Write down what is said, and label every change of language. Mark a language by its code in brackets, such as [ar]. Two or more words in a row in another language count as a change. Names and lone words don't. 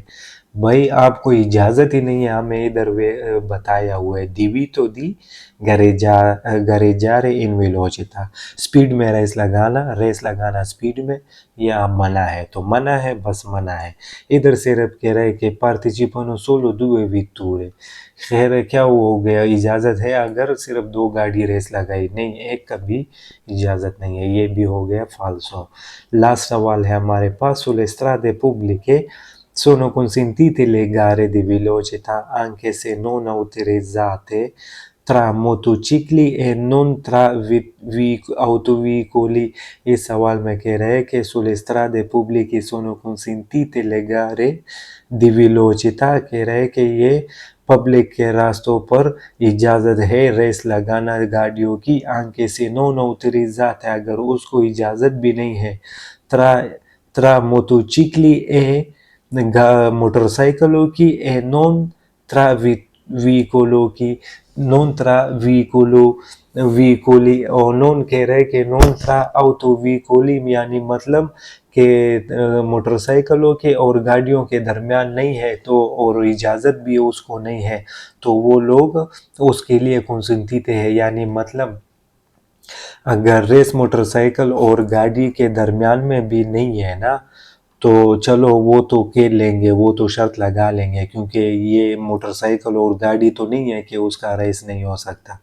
[hi] भाई आपको इजाज़त ही नहीं है, हमें इधर बताया हुआ है, [it] divieto di gareggiare in velocità, [hi] स्पीड में रेस लगाना स्पीड में, या मना है तो मना है, बस मना है। इधर सिर्फ कह रहे कि [it] partecipano solo due vetture, [hi] खैर क्या हो गया, इजाज़त है अगर सिर्फ 2 गाड़ी रेस लगाई, नहीं एक का भी इजाज़त नहीं है, ये भी हो गया फाल्सो। लास्ट सवाल है हमारे पास, [it] sulle strade pubbliche sono consentite le gare di velocità anche se non autorizzate tra motocicli e non tra autoveicoli। [hi] इस सवाल में कह रहे हैं कि [it] sulle strade pubbliche sono consentite le gare di velocità, [hi] कह रहे हैं कि ये पब्लिक के रास्तों पर इजाज़त है रेस लगाना गाड़ियों की, [it] anche se non autorizzate, [hi] अगर उसको इजाज़त भी नहीं है, [it] tra motocicli e [hi] मोटरसाइकिलों की, [it] e non tra veicolo की, non tra veicoli, [hi] और नॉन कह रहे कि [it] non tra autoveicoli, [hi] यानी मतलब के मोटरसाइकिलों के और गाड़ियों के दरमियान नहीं है, तो और इजाज़त भी उसको नहीं है, तो वो लोग उसके लिए consentite है, यानी मतलब अगर रेस मोटरसाइकिल और गाड़ी के दरमियान में भी नहीं है ना, तो चलो वो तो खेल लेंगे, वो तो शर्त लगा लेंगे, क्योंकि ये मोटरसाइकिल और गाड़ी तो नहीं है कि उसका रेस नहीं हो सकता।